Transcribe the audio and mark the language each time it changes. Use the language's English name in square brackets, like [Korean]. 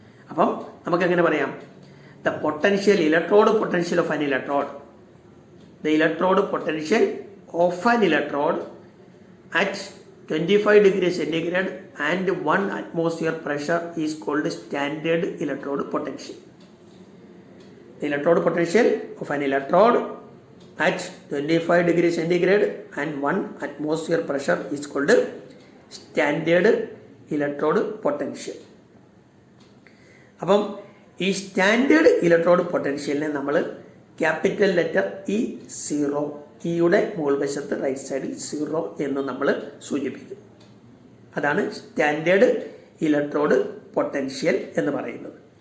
[Malayalam] അപ്പം നമുക്കെങ്ങനെ പറയാം? [English] The potential, electrode potential of an electrode, the electrode potential of an electrode at 25 degree centigrade and 1 atmosphere pressure is called standard electrode potential. The electrode potential of an electrode at 25 degree centigrade and 1 atmosphere pressure is called standard electrode potential. [Malayalam] അപ്പം ഈ standard electrode പൊട്ടൻഷ്യലിനെ നമ്മൾ capital letter E0, ഇയുടെ മുകൾ വശത്ത് right സൈഡിൽ 0 എന്ന് നമ്മൾ സൂചിപ്പിക്കും. അതാണ് സ്റ്റാൻഡേർഡ് ഇലക്ട്രോഡ് പൊട്ടൻഷ്യൽ എന്ന് പറയുന്നത്.